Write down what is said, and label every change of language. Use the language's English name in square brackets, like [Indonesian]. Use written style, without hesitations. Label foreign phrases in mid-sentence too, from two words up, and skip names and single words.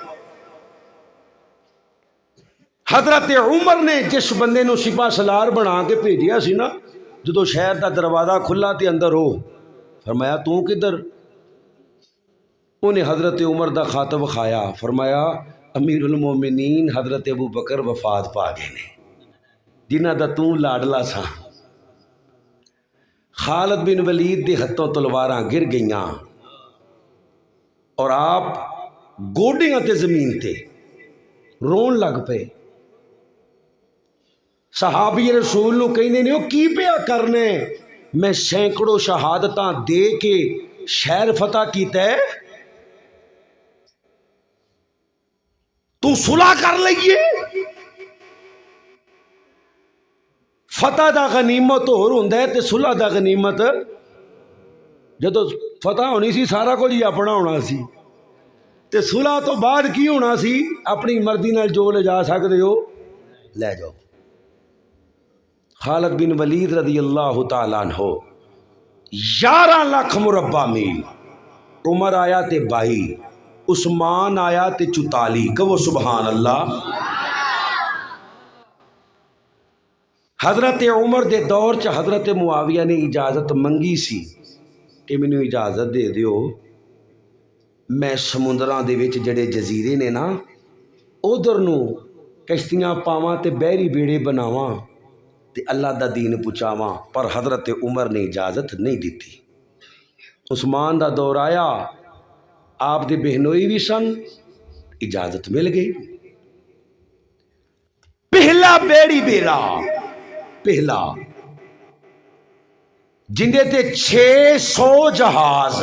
[Punjabi] حضرت عمر نے جس بندے نو سپاہ سالار بنا کے بھیجیا سی نا، جدو شہر دا دروازہ کھلا تے اندر ہو فرمایا تو کدھر؟ انہیں حضرت عمر دا خط وکھایا، فرمایا [Arabic] امیر المومنین [Punjabi] حضرت ابو بکر وفات پا گئے نے جنہ دا تو لاڈلا سا. خالد بن ولید دے ہتھوں تلواراں گر گئیاں اور آپ گوڈیاں تے زمین تے رون لگ پے. صحابی رسول نو کہندے نے او کی پیا کرنے؟ میں سینکڑوں شہادتاں دے کے شہر فتح کیتا ہے، تو صلح کر لئیے. فتح دا غنیمت ہور ہوندا ہے تے صلح دا غنیمت جدو فتح ہونی سی سارا کچھ ہی اپنا ہونا سی تے صلح تو بعد کی ہونا سی اپنی مرضی نال جو لے جا سکدے ہو لے جاؤ. خالد بن ولید [Arabic] رضی اللہ تعالیٰ عنہ [Punjabi] 11 لاکھ مربع میل. عمر آیا تے 22، عثمان آیا تے 44. کہو [Arabic] سبحان اللہ. [Punjabi] حضرت عمر دے دور چ حضرت معاویہ نے اجازت منگی سی کہ مینوں اجازت دے دیو میں سمندراں دے وچ جڑے جزیرے نے نا ادھر نو کشتیاں پاواں تے بحری بیڑے بناواں تے اللہ دا دین پہنچاواں، پر حضرت عمر نے اجازت نہیں دیتی. عثمان دا دور آیا، آپ دے بہنوئی بھی سن، اجازت مل گئی. پہلا بیڑی بیڑا پہلا جندے تے 600 جہاز.